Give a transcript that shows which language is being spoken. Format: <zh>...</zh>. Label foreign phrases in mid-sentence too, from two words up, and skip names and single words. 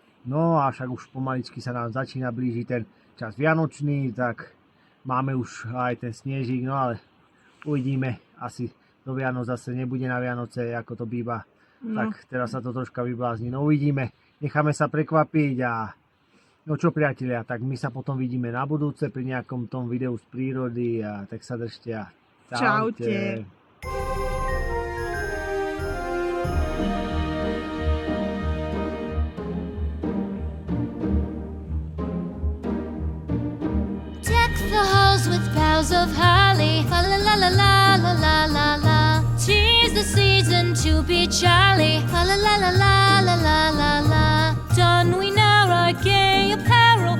<sk>No a však už pomaličky sa nám začína blížiť ten čas vianočný, tak máme už aj ten snežík, no ale uvidíme, asi do Vianoc zase nebude na Vianoce, ako to býva. No. Tak teraz sa to troška vyblázni, no uvidíme, necháme sa prekvapiť a no čo priatelia, tak my sa potom vidíme na budúce pri nejakom tom videu z prírody a tak sa držte a Čaute.</sk> <en>Deck the halls with boughs of holly. Fa la la la la la la la la. 'Tis the season to be jolly. Fa la la la la la la la la. Don we now our gay apparel.</en>